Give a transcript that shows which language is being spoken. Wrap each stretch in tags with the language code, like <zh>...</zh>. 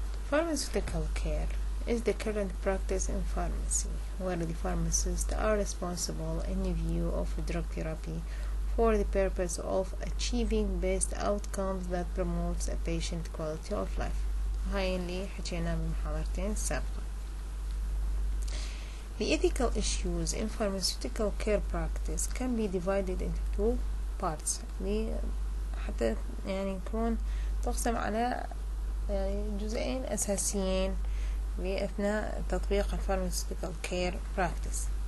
<en>Pharmaceutical care is the current practice in pharmacy, where the pharmacists are responsible in view of drug therapy for the purpose of achieving best outcomes that promotes a patient quality of life.</en> <ar>هاي اللي حكينا بالمحاضرتين السابقة.</ar> <en>The ethical issues in pharmaceutical care practice can be divided into two parts.</en> <ar>حتى يكون تقسم على جزئين أساسيين بأثناء تطبيق الفارماسيوتيكال كير براكتس.</ar>